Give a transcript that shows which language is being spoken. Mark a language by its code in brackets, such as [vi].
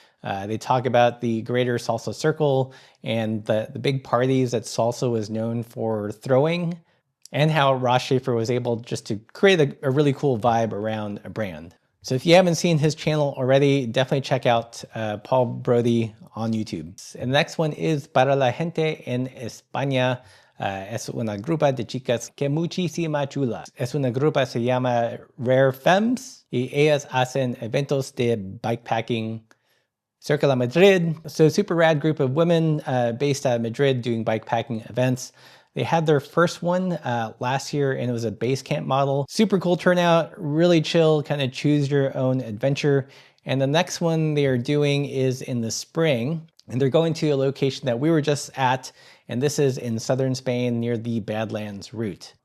[en] They talk about the greater Salsa Circle and the big parties that Salsa was known for throwing, and how Ross Schaefer was able just to create a really cool vibe around a brand. So if you haven't seen his channel already, definitely check out Paul Brody on YouTube. And the next one is [es] Para la gente en España. Es una grupa de chicas que muchísima chula. Es una grupa se llama Rare Femmes y ellas hacen eventos de bikepacking cerca de Madrid. [en] So super rad group of women based out of Madrid doing bikepacking events. They had their first one last year, and it was a base camp model. Super cool turnout, really chill, kind of choose your own adventure. And the next one they are doing is in the spring, and they're going to a location that we were just at, and this is in southern Spain near the Badlands route.